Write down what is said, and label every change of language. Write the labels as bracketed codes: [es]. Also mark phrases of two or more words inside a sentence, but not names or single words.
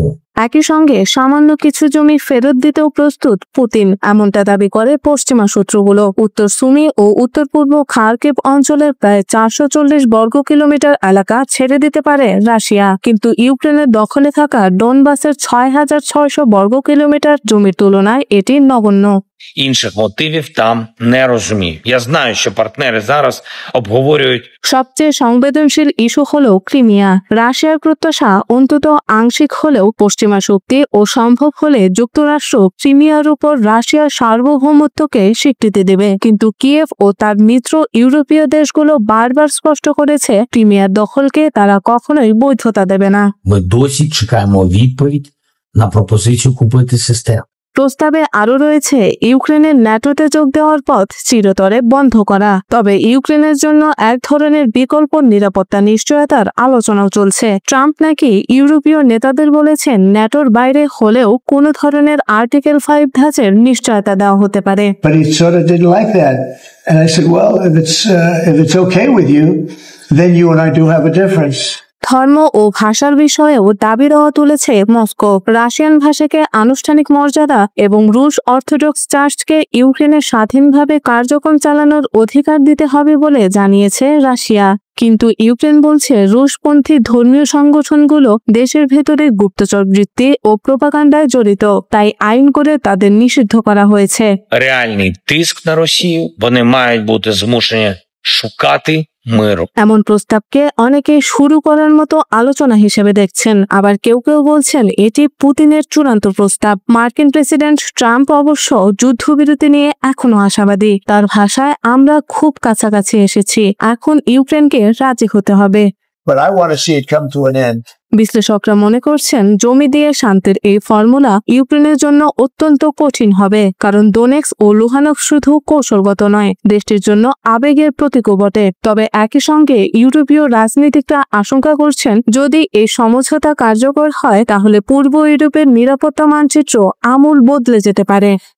[bn] একই সঙ্গে সামান্য কিছু জমি ফেরত দিতেও প্রস্তুত পুতিন, এমনটা দাবি করে পশ্চিমা সূত্রগুলো। উত্তর সুমি ও উত্তর পূর্ব খার্কিভ অঞ্চলের প্রায় 440 বর্গ কিলোমিটার এলাকা ছেড়ে দিতে পারে রাশিয়া, কিন্তু ইউক্রেনের দখলে থাকা ডোনবাসের 6600 বর্গ কিলোমিটার জমির তুলনায় এটি নগণ্য। [uk] Інших мотивів там не розумію. Я знаю, що партнери зараз обговорюють. [bn] সবচেয়ে সংবেদনশীল ইস্যু হলো ক্রিমিয়া। রাশিয়ার প্রত্যাশা অন্তত আংশিক হলেও পশ্চিমা শক্তি ও সম্ভব হলে যুক্তরাষ্ট্র ক্রিমিয়ার উপর রাশিয়ার সার্বভৌমত্বকে স্বীকৃতি দেবে, কিন্তু কিয়েভ ও তার মিত্র ইউরোপীয় দেশগুলো বারবার স্পষ্ট করেছে ক্রিমিয়ার দখলকে তারা কখনোই বৈধতা দেবে না। [uk] Ми досі чекаємо відповідь на пропозицію купити систему. [bn] প্রস্তাবে আরও রয়েছে ইউক্রেনের ন্যাটোতে যোগ দেওয়ার পথ চিরতরে বন্ধ করা। তবে ইউক্রেনের জন্য এক ধরনের বিকল্প নিরাপত্তা নিশ্চয়তার আলোচনাও চলছে। ট্রাম্প নাকি ইউরোপীয় নেতাদের বলেছেন ন্যাটোর বাইরে হলেও কোনো ধরনের আর্টিকেল 5 ধাঁচের নিশ্চয়তা দেওয়া হতে পারে। [en] But he sort of didn't like that. And I said, well, if it's okay with you, then you and I do have a difference. [bn] ধর্ম ও ভাষার বিষয়েও দাবি দেওয়া তুলেছে মস্কো। রাশিয়ান ভাষাকে আনুষ্ঠানিক মর্যাদা এবং রুশ অর্থোডক্স চার্চকে ইউক্রেনে স্বাধীনভাবে কার্যক্রম চালানোর অধিকার দিতে হবে বলে জানিয়েছে রাশিয়া। কিন্তু ইউক্রেন বলছে রুশপন্থী ধর্মীয় সংগঠনগুলো দেশের ভেতরে গুপ্তচর বৃত্তি ও প্রোপাগান্ডায় জড়িত, তাই আইন করে তাদের নিষিদ্ধ করা হয়েছে। [uk] Реальний тиск на Росію. Вони мають бути змушені шукати миру. [bn] এমন প্রস্তাবকে অনেকে শুরু করার মতো আলোচনা হিসেবে দেখছেন, আবার কেউ কেউ বলছেন এটি পুতিনের চূড়ান্ত প্রস্তাব। মার্কিন প্রেসিডেন্ট ট্রাম্প অবশ্য যুদ্ধবিরতি নিয়ে এখনো আশাবাদী। তার ভাষায় আমরা খুব কাছাকাছি এসেছি, এখন ইউক্রেনকে রাজি হতে হবে। [en] But I want to see it come to an end. [bn] বিশ্লেষকরা মনে করছেন জমি দিয়ে শান্তির এই ফর্মুলা ইউক্রেনের জন্য অত্যন্ত কঠিন হবে, কারণ দোনেক্স ও লুহানক্স শুধু কৌশলগত নয়, দেশটির জন্য আবেগের প্রতীকও বটে। তবে একই সঙ্গে ইউরোপীয় রাজনীতিকরা আশঙ্কা করছেন যদি এই সমঝোতা কার্যকর হয় তাহলে পূর্ব ইউরোপের নিরাপত্তা মানচিত্র আমূল বদলে যেতে পারে।